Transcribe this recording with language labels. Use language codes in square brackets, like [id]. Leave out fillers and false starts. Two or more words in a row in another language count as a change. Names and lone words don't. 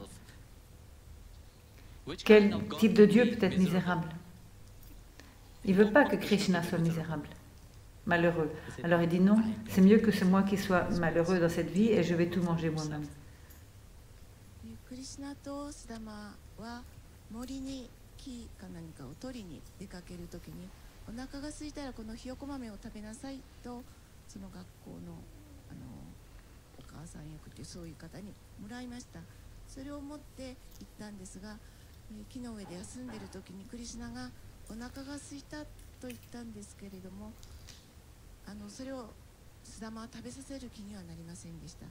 [fr] Quel type de Dieu peut être misérable? Il ne veut pas que Krishna soit misérable, malheureux. Alors il dit non, c'est mieux que c'est moi qui sois malheureux dans cette vie et je vais tout manger moi-même. [ja] Krishna とスダマは森に木か何かを取りに出かけるときにお腹が空いたらこのひよこ豆を食べなさいとその学校のお母さん役というそういう方にもらいました。それを持って行ったんですが、木の上で休んでいる時にクリシュナがお腹が空いたと言ったんですけれども、それをスダマは食べさせる気にはなりませんでした。